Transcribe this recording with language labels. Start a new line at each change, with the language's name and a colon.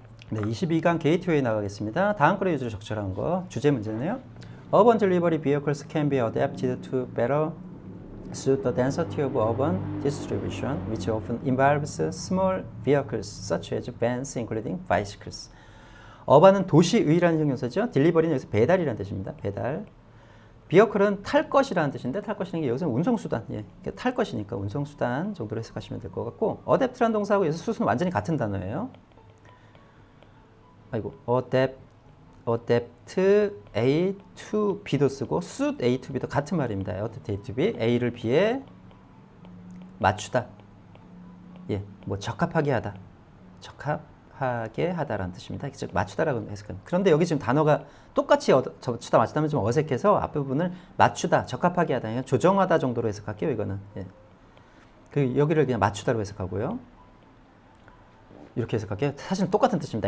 Korean: 네, 22강 게이트웨이 나가겠습니다. 다음 거래 유주로 적절한 거. 주제 문제네요.
English: Urban delivery vehicles can be adapted to better suit the density of urban distribution, which often involves small vehicles such as vans, including bicycles.
Korean: 어반은 도시의라는 형용사죠. 딜리버리는 여기서 배달이라는 뜻입니다. 배달. 비어클은 탈 것이라는 뜻인데 탈 것이라는 게 여기서는 운송수단. 예, 탈 것이니까 운송수단 정도로 해석하시면 될 것 같고 어댑트라는 동사하고 여기서 수수는 완전히 같은 단어예요. 아이고,
English: adapt A to B
Korean: 도 쓰고
English: suit A to B
Korean: 도 같은 말입니다.
English: adapt A to B,
Korean: A를 B에 맞추다. 예, 뭐 적합하게 하다. 적합하게 하다라는 뜻입니다. 즉 맞추다라고 해석합니다. 그런데 여기 지금 단어가 똑같이 맞추다 맞추다면 좀 어색해서 앞부분을 맞추다, 적합하게 하다, 그냥 조정하다 정도로 해석할게요. 이거는. 예. 그 여기를 그냥 맞추다로 해석하고요. 이렇게 해석할게요. 사실은 똑같은 뜻입니다.